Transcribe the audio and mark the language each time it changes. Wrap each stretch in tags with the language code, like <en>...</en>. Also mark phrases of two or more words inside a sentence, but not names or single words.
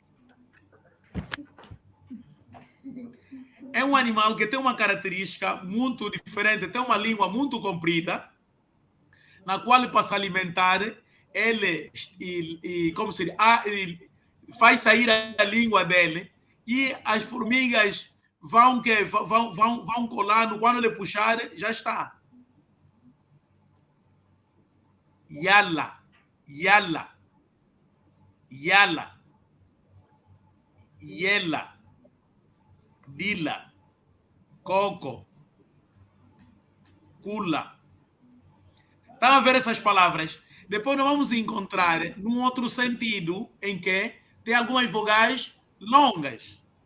<pt>É um animal que tem uma característica muito diferente, tem uma língua muito comprida, na qual, para se alimentar, ele, como se diz, ele faz sair a língua dele e as formigas vão colando, quando ele puxar, já está. Yala, yala, yala, yela, dila, coco, cula. Estão a ver essas palavras? Depois nós vamos encontrar num outro sentido em que tem algumas vogais longas.</pt>